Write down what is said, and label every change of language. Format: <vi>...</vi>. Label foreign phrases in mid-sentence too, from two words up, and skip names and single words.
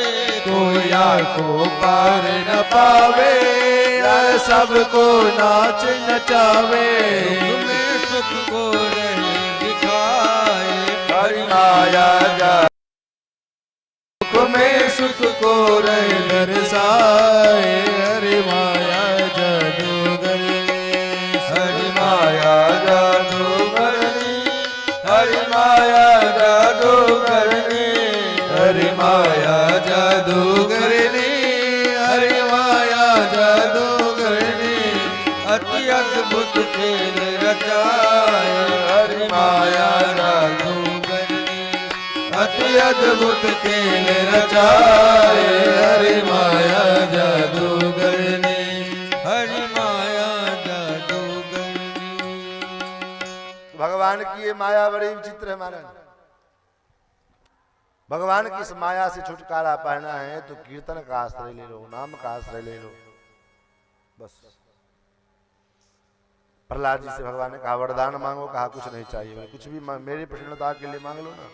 <hi>कोया को पार न पावे, यार सबको नाच नचावे। तुम्हें सुख को रहे दिखाए, हरि माया जादू में सुख को रहे दर्शाए। हरि माया जादूगरनी, हरि माया जादूगरनी, हरि माया जादूगरनी, हरि माया जादूगरनी, हरि माया जादूगरनी, अति अद्भुत खेल रचाए हरि माया जादूगरनी अति अद्भुत खेल रचाए हरि माया जादूगरनी हरि माया जादूगरनी। भगवान की ये माया बड़ी विचित्र है महाराज। भगवान की इस माया से छुटकारा पाना है तो कीर्तन का आश्रय ले लो, नाम का आश्रय ले लो, बस। प्रहलाद जी से भगवान ने कहा वरदान मांगो, कहा कुछ नहीं चाहिए, कुछ भी मेरी प्रसन्नता के लिए मांग लो ना।</hi>